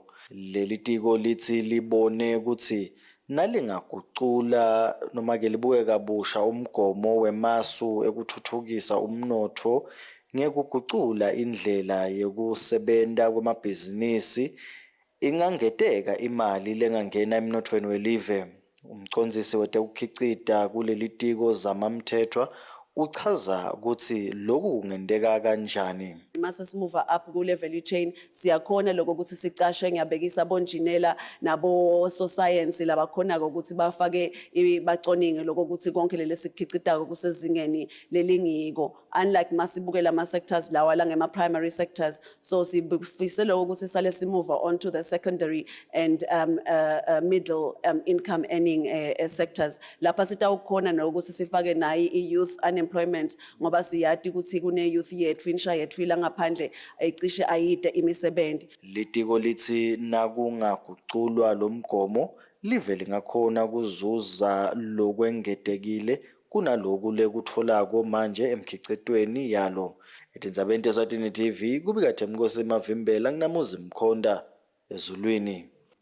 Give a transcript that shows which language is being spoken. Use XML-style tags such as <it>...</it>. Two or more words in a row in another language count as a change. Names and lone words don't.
<ss>Leli tiko lithi libone ukuthi nalingagucula noma ke libuke kabusha umgomo wemasu ekutfutfukisa umnotfo ngekugucula indlela yekusebenta kwemabhizinisi ingangeteka imali lengangena emnotfweni welive. Umcondzisi wetekukhicita kuleli tiko Zamamthethwa uchaza ukuthi lokhu kungendeka kanjani. Mase simuva up ku</ss> <en>level chain</en> <ss>siyakhona lokho ukuthi sicashe ngiyabekisa bonjinela nabo science labakhona ukuthi bafake baconinge lokho ukuthi konke leli sikhicitayo kusezingeni lelingiko, unlike masibukela ama sectors lawa la ngema</ss> <en>primary sectors.</en> <ss>So sifise lokho ukuthi sale simuva</ss> <en>on to the secondary and middle income earning sectors</en> <ss>lapha sitawukhona nokuthi sifake nayi</ss> <en>youth unemployment</en> <ss>ngoba siyati ukuthi kune youth yethu insha yethu ngaphandle ayicishe ayide imisebenzi. Litiko lithi nakungaguculwa lo mgomo live lingakhona kuzuza lokwengedekile kunaloku lekutfolako manje emkhicitweni yalo. Etindzabeni Eswatini TV kubika Themkosi Mavimbela nginamuzi Mkhonda ezulwini.</ss>